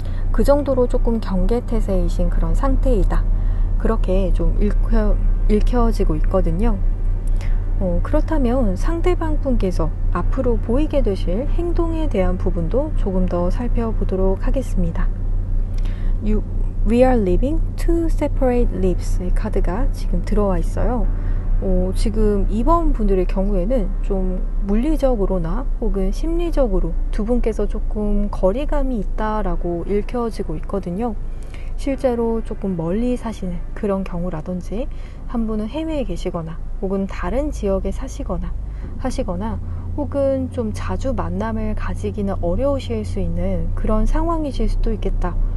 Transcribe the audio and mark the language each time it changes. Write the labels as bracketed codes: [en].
[ko] 그 정도로 조금 경계태세이신 그런 상태이다, 그렇게 좀 읽혀지고 있거든요. 그렇다면 상대방 분께서 앞으로 보이게 되실 행동에 대한 부분도 조금 더 살펴보도록 하겠습니다. [en] We are living two separate lives [ko] 카드가 지금 들어와 있어요. 지금 2번 분들의 경우에는 좀 물리적으로나 혹은 심리적으로 두 분께서 조금 거리감이 있다라고 읽혀지고 있거든요. 실제로 조금 멀리 사시는 그런 경우라든지, 한 분은 해외에 계시거나 혹은 다른 지역에 사시거나 하시거나, 혹은 좀 자주 만남을 가지기는 어려우실 수 있는 그런 상황이실 수도 있겠다.